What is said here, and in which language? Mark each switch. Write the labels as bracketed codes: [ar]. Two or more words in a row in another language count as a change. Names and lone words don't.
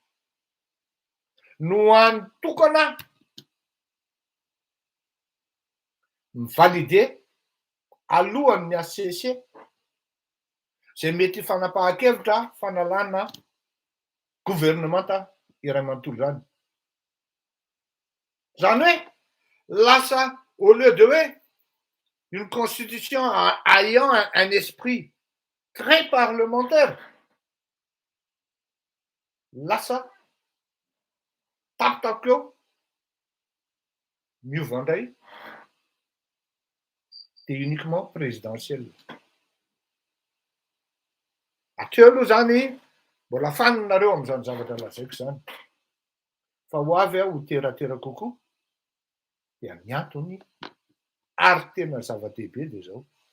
[mg] no antokana mivalide alohan'ny ACC zay mety fanapahan-kevitra fanalana gouvernement iray manontolo zany. Zany hoe lasa [fr] au lieu de [mg] hoe [fr] une constitution ayant un esprit très parlementaire, [mg] lasa tapitapika eo miova indray [fr] de uniquement présidentiel. [mg] Ateo aloha zany mbola faninareo amin'izany zavatra lazaiko zany fa ho avy ho teratera kokoa dia ny antony ary tena zava-dehibe de zao.